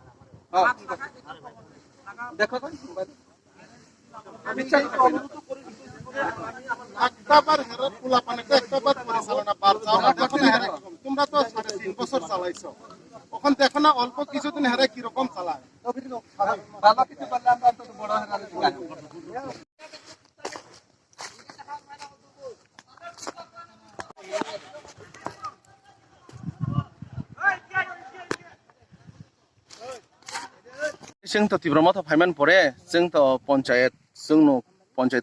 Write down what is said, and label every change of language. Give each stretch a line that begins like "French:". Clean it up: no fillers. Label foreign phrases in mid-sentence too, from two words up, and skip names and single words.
Bangla: দেখো কোন আমি চাই অনুরোধ করি একবার হেরা পোলা পানিতে একবার পরিচালনা পার তোমরা তো 3.5 বছর চালাইছো এখন দেখো না অল্প কিছুদিন হেরা কি রকম চালায় বাবা কিছু বললে আমরা তো বড় হেরা
Kok Borok: जों तो तीव्र मत फाइमान परे जों तो पंचायत जोंनो पंचायत